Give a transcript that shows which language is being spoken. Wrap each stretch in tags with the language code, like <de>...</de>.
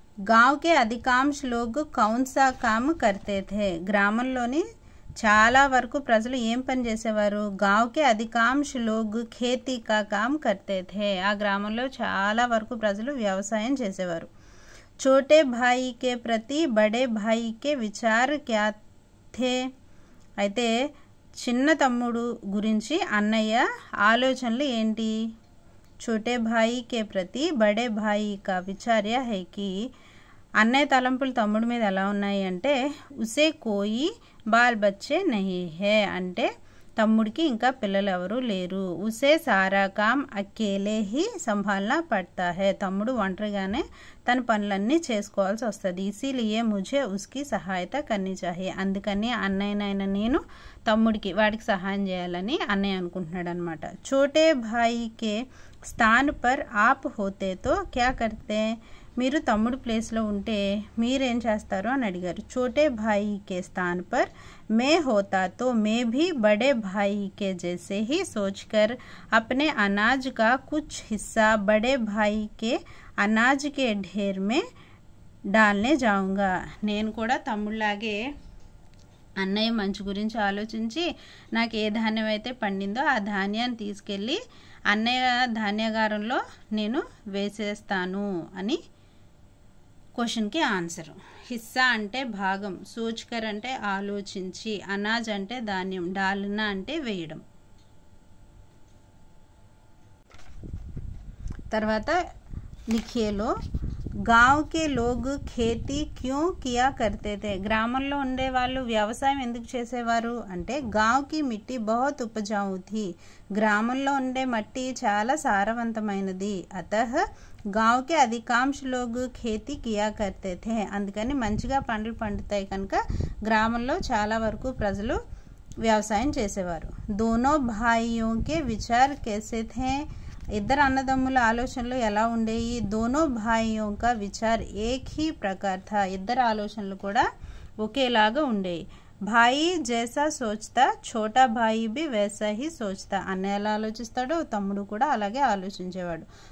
<hi>गांव के अधिकांश लोग कौन सा काम करते थे?</hi> <te>గ్రామంలోని చాలా వరకు ప్రజలు ఏం పని చేసేవారు?</te> <hi>गांव के अधिकांश लोग खेती का काम करते थे.</hi> <te>ఆ గ్రామంలో చాలా వరకు ప్రజలు వ్యవసాయం చేసేవారు.</te> <hi>छोटे भाई के प्रति बड़े भाई के विचार क्या थे?</hi> <te>అయితే చిన్న తమ్ముడు గురించి అన్నయ్య ఆలోచనలు ఏంటి?</te> <hi>छोटे भाई के प्रति बड़े भाई का विचार यह है कि</hi> <te>అన్నయ్య తలంపులు తమ్ముడి మీద ఎలా ఉన్నాయి అంటే</te> <hi>ఉసే కోయి బాల్ బచ్చే నహీ హే,</hi> <te>అంటే తమ్ముడికి ఇంకా పిల్లలు ఎవరు లేరు.</te> <hi>ఉసే సారా కామ్ అకేలే హీ సంభాలనా పడతా హే,</hi> <te>తమ్ముడు ఒంటరిగానే తన పనులన్నీ చేసుకోవాల్సి వస్తుంది.</te> <hi>ఇసీలియే ముझे उसकी సహాయత కర్నీ చాహియే,</hi> <te>అందుకని అన్నయ్యనైనా నేను తమ్ముడికి వాడికి సహాయం చేయాలని అన్నయ్య అనుకుంటున్నాడు అనమాట.</te> <hi>छोटे भाई के स्थान पर आप होते तो क्या करते?</hi> <te>మీరు తమ్ముడు ప్లేస్లో ఉంటే మీరేం చేస్తారు అని అడిగారు.</te> <hi>छोटे भाई के स्थान पर मैं होता तो मैं भी बड़े भाई के जैसे ही सोचकर अपने अनाज का कुछ हिस्सा बड़े भाई के अनाज के ढेर में डालने जाऊंगा.</hi> <te>నేను కూడా తమ్ముళ్ళలాగే అన్నయ్య మంచి గురించి ఆలోచించి నాకు ఏ ధాన్యం అయితే పండిందో ఆ ధాన్యాన్ని తీసుకెళ్ళి అన్నయ్య ధాన్యాగారంలో నేను వేసేస్తాను అని క్వశ్చన్కి ఆన్సర్. హిస్సా అంటే భాగం, సోచ్కర్ అంటే ఆలోచించి, అనాజ్ అంటే ధాన్యం, డాల్నా అంటే వేయడం. తర్వాత లిఖియేలో</te> <hi>గావ్ కే లోగ్ ఖేతీ క్యూ కియా కర్తే తే,</hi> <te>గ్రామంలో ఉండే వాళ్ళు వ్యవసాయం ఎందుకు చేసేవారు అంటే</te> <hi>గావ్ కి మిట్టి బహుత్ ఉపజావు థీ,</hi> <te>గ్రామంలో ఉండే మట్టి చాలా సారవంతమైనది.</te> <hi>అతః గావ్ కే అధికాంశ లోగ్ ఖేతీ కియా కర్తే థే,</hi> <te>అందుకని మంచిగా పంటలు పండుతాయి కనుక గ్రామంలో చాలా వరకు ప్రజలు వ్యవసాయం చేసేవారు.</te> <hi>దోనో భాయియోं के विचार कैसे थे?</hi> <te>ఇద్దరు అన్నదమ్ముల ఆలోచనలు ఎలా ఉండేవి?</te> <hi>దోనో భాయియోं का विचार एक ही प्रकार था,</hi> <te>ఇద్దరు ఆలోచనలు కూడా ఒకేలాగా ఉండేవి.</te> <hi>భాయి జైసా సోచ్తా ఛోటా భాయి బి వైసా హీ సోచ్తా,</hi> <te>అన్నయ్య ఎలా ఆలోచిస్తాడో తమ్ముడు కూడా అలాగే ఆలోచించేవాడు.</te>